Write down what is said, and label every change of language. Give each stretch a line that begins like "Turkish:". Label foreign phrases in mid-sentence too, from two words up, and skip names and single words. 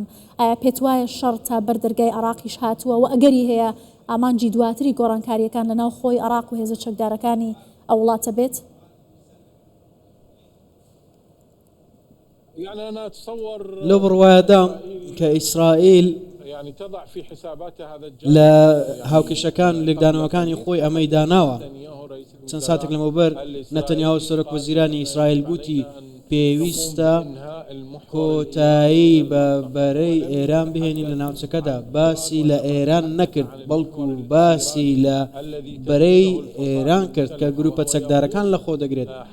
Central Kurdish: ئایا پێت وایە شەڕ تا بەردەرگای عێراقیش هاتووە و ئەگەری هەیە ئامانجی دواتری گۆڕانکاریەکان لە ناو خۆی عێراق و هێزە چەکدارەکانی ئەو وڵاتە بێت؟ لەو بڕوایەدا کە ئیسرائیل
Arabic: يعني تضع في حساباتها هذا الجانب.
Central Kurdish: لا هاوکێشەکان لێکدانەوەکانی خۆی ئەمەی داناوە چەند ساتێک لەمەوبەر نەتەنیاهو سەرۆک وەزیرانی ئیسرائیل گوتی پێویستە کۆتایی بە بەرەی ئێران بهێنین لە ناوچەکەدا. باسی لە ئێران نەکرد بەڵکو باسی لە بەرەی ئێران کرد کە گروپە چەکدارەکان لە خۆ دەگرێت.